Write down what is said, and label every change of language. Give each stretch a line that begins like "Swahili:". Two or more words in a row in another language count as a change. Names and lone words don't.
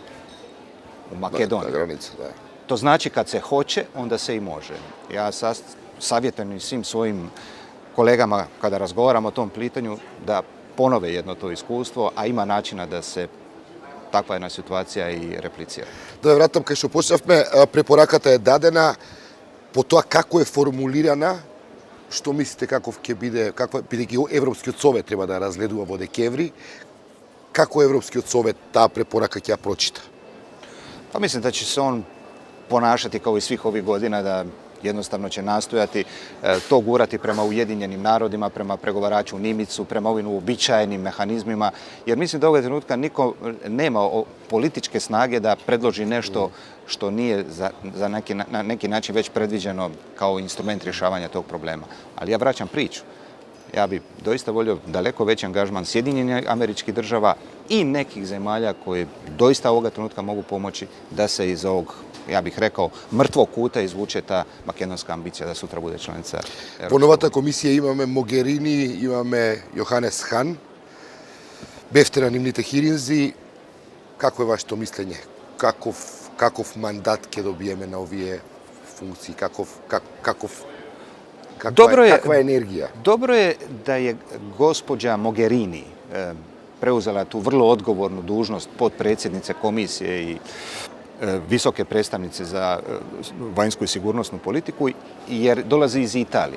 Croatian: U Makedoniji. To znači kad se hoće, onda se i može. Ja savjetujem svim svojim kolegama kada razgovaramo o tom pitanju da ponove jedno to iskustvo, a ima načina da se takva jedna situacija i replicira.
Macedonian: Да вратам кај што почнавме, препораката е дадена, по тоа како е формулирана, што мислите каков ќе биде, бидејќи Европскиот совет треба да разгледува во декември, како Европскиот совет таа препорака ќе ја прочита?
Croatian: Pa mislim da će se on ponašati kao i svih ovih godina, da jednostavno će nastojati to gurati prema Ujedinjenim narodima, prema pregovaraču Nimicu, prema ovim uobičajenim mehanizmima, jer mislim da ovog trenutka niko nema političke snage da predloži nešto što nije na neki način već predviđeno kao instrument rješavanja tog problema. Ali ja vraćam priču. Ja bi doista volio daleko veći angažman Sjedinjenih Američkih Država i nekih zemalja koje doista ovoga trenutka mogu pomoći da se iz ovog, ja bih rekao, mrtvog kuta izvuče ta makedonska ambicija da sutra bude članica Evropske.
Macedonian: Во новата комисија имаме Могерини, имаме Јоханес Хан, бевте на нивните хиринзи. Како е вашето мислење? Каков мандат ќе добиеме на овие функции?
Croatian: Kakva je energija? Dobro je da je gospođa Mogherini preuzela tu vrlo odgovornu dužnost potpredsjednice komisije i visoke predstavnice za vanjsku i sigurnosnu politiku, jer dolazi iz Italije.